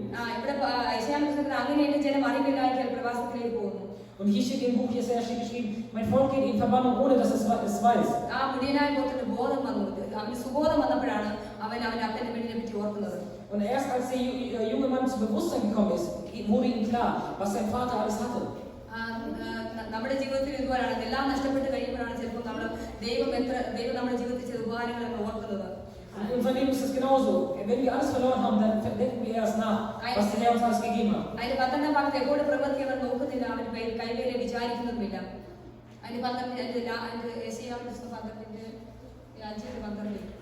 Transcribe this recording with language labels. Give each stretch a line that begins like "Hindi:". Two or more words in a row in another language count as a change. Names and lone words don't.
German: Und hier steht im Buch Jesaja geschrieben, mein Volk geht in Verbannung, ohne dass es weiß. Und erst als der junge Mann zu Bewusstsein gekommen ist, wurde ihm klar, was sein Vater alles hatte.
Malayalam: നമ്മുടെ ജീവിതത്തിൽ ഇതുപോലെയാണ്. എല്ലാം നഷ്ടപ്പെട്ട് കഴിയുമ്പോഴാണ് ചിലപ്പോൾ ദൈവം നമ്മുടെ ജീവിതത്തിൽ ചെയ്ത ഉപകാരങ്ങൾ നമ്മൾ ഓർക്കുന്നത്.
German: In unserem Leben ist es genauso. Wenn wir alles verloren haben, dann denken wir erst nach, was der Herr uns alles gegeben hat.
Malayalam: അതിന്റെ 12-ാം ഭാഗത്ത് എവിടെ പ്രവൃത്തി അവൻ നോക്കുന്നില്ല, അവൻ കൈവേലെ വിചാരിക്കുന്നതുമില്ല. അതിന്റെ 12 യെശയ്യാ 5:12.